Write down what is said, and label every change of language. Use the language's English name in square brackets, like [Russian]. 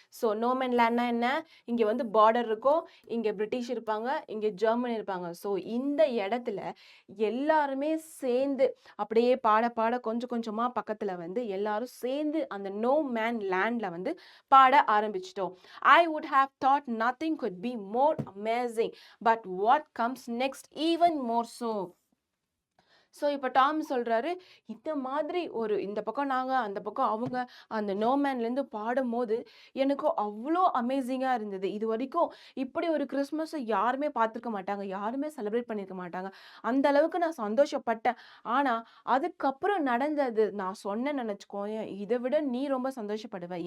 [Tamil] So no man லேண்ட்னா என்ன? இங்க வந்து பார்டர் இருக்கும், இங்க பிரிட்டிஷ் இருப்பாங்க, இங்க ஜெர்மன் இருப்பாங்க. ஸோ இந்த இடத்துல எல்லாருமே சேர்ந்து அப்படியே பாட பாட கொஞ்சம் கொஞ்சமா பக்கத்துல வந்து எல்லாரும் சேர்ந்து அந்த நோ மேன் லேண்ட்ல வந்து பாட ஆரம்பிச்சிட்டோம். [English] I would have thought nothing could be more amazing, but what comes next even more so. [Tamil] So இப்போ டாம் சொல்றாரு, இந்த மாதிரி ஒரு இந்த பக்கம் நாங்க, அந்த பக்கம் அவங்க, அந்த நோமேன்லேருந்து பாடும்போது எனக்கு அவ்வளோ அமேசிங்காக இருந்தது. இது வரைக்கும் இப்படி ஒரு கிறிஸ்மஸை யாருமே பார்த்துருக்க மாட்டாங்க, யாருமே செலிப்ரேட் பண்ணியிருக்க மாட்டாங்க. அந்த அளவுக்கு நான் சந்தோஷப்பட்டேன். ஆனால் அதுக்கப்புறம் நடந்தது நான் சொன்னேன்னு நினச்சிக்கோங்க, இதை விட நீ ரொம்ப சந்தோஷப்படுவ.